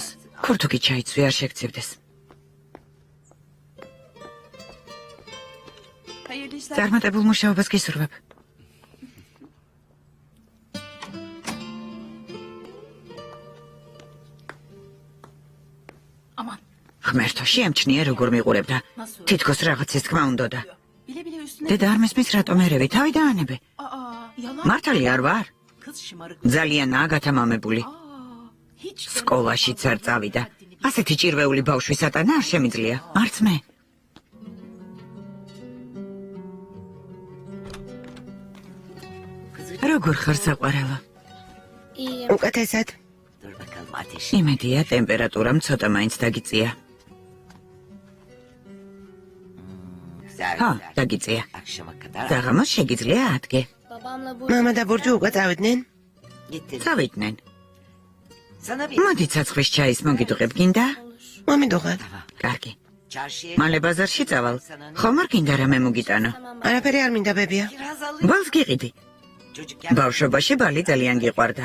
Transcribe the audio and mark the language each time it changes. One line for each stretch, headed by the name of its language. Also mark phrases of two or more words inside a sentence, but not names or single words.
Georgian: ქურთუკი ჩაიცვი არ შეგცივდეს. წარმატებულ მუშაობას გისურვებ.
Turkish: aman.
Georgian: ღმერთო, შეამჩნია როგორ მიყურებდა. თითქოს რაღაცის თქმა უნდოდა.
Turkish: Bile bile üstüne.
Georgian: დედა არ მესმის რატომ ერევი, თავი დაანებე.
Turkish: Yalan.
Georgian: მართალი არ ვარ?
Turkish: Kız şımarık.
Georgian: ძალიან აგათამამებული.
Turkish: Hiç.
Georgian: სკოლაშიც არ წავიდა. ასეთი ჭირვეული ბავშვი სატანა არ შემიძლია. არც მე. როგორ ხარ საყვარელო?
Turkish: iyiyim.
Georgian: უკეთესად. იმედია ტემპერატურამ ცოტა მაინც დაგიწია. ხო, დაგიწია. საღამოს შეგიძლია ადგე.
Turkish: Babamla bu
Georgian: მამა და ბურჯუ უკვე წავიდნენ? წავიდნენ. მოდი ცაცხვრის ჩაის მოგიდუღებ გინდა? მომიდუღე. კარგი. მალე ბაზარში წავალ. ხომ არ გინდა რამე მოგიტანო? არაფერი არ მინდა ბებია. ბალს გიყიდი. ბავშვობაში ბალი ძალიან გიყვარდა.